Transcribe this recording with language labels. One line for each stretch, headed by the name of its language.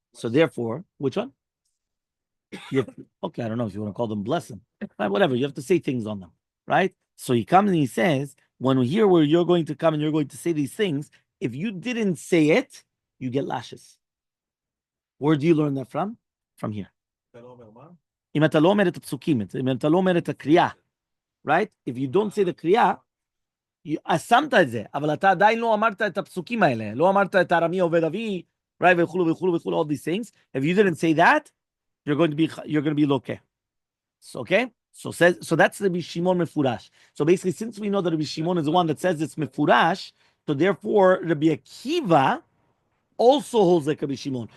English: So therefore, which one? Okay, I don't know if you want to call them blessing. Right, whatever, you have to say things on them, right? So he comes and he says, when we hear where you're going to come and you're going to say these things, if you didn't say it, you get lashes. Where do you learn that from? From here.
Hebrew: אם אתה לא אומר את הפסוקים, אם אתה לא אומר את הקריאה, right?
English: If you don't say the
Hebrew: קריאה, שמת את זה, אבל אתה עדיין לא אמרת את הפסוקים האלה, לא אמרת את ארמי עובד אבי, right? וכולו וכולו וכולו,
English: all these things. If you didn't say that, you're going to be lokeh. So, okay? So that's the Rabbi Shimon mefurash. So basically, since we know that Rabbi Shimon is the one that says it's mefurash, so therefore Rabbi Akiva also holds like Rabbi Shimon.